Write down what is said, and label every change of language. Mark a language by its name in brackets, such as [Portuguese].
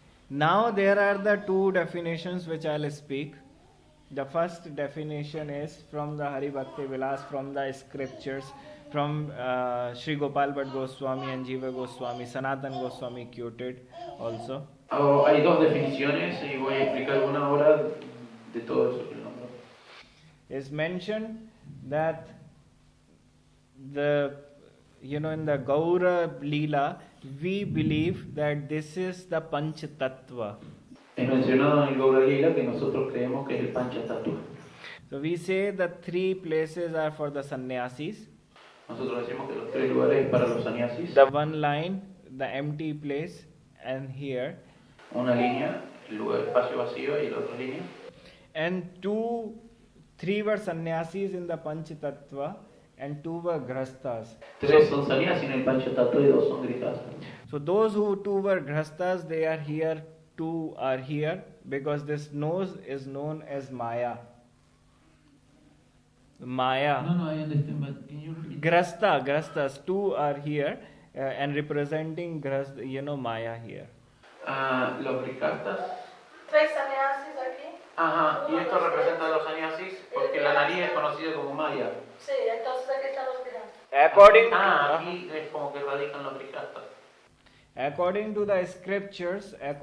[English] Now there are the 2 definitions which I'll speak. The first definition is from the Hari Bhakti Vilas, from the scriptures, from Sri Gopal Bhatt Goswami and Jiva Goswami, Sanatan Goswami quoted also. [Spanish] Hay 2 definiciones y voy a explicar una ahora de todo eso que nombró. [English] It's mentioned that in the Gaura Leela, we believe that this is the Panch Tattva. [Spanish] Es mencionado en el Gaura Lila que nosotros creemos que es el Pancha Tattva. [English] So we say the 3 places are for the sannyasis. [Spanish] Nosotros decimos que los 3 lugares para los sannyasis. [English] The one line, the empty place, and here. [Spanish] Una línea, el lugar, espacio vacío y la otra línea. [English] And 3 were sannyasis in the Panch Tattva and 2 were grastas. [Spanish] 3 son sannyasis en el Pancha Tattva y 2 son grihastas. [English] So those 2 were grastas, they are here, 2 are here, because this nose is known as Maya. Maya. No, I understand, but can you repeat? Grastas, 2 are here and representing Maya here. [Spanish] Los grihastas. 3 sannyasis aquí. Ajá, y esto representa a los sannyasis porque la nariz es conocida como Maya. Sí, entonces aquí están los grihastas. Aquí es como que radican los grihastas. [English] According to the scriptures,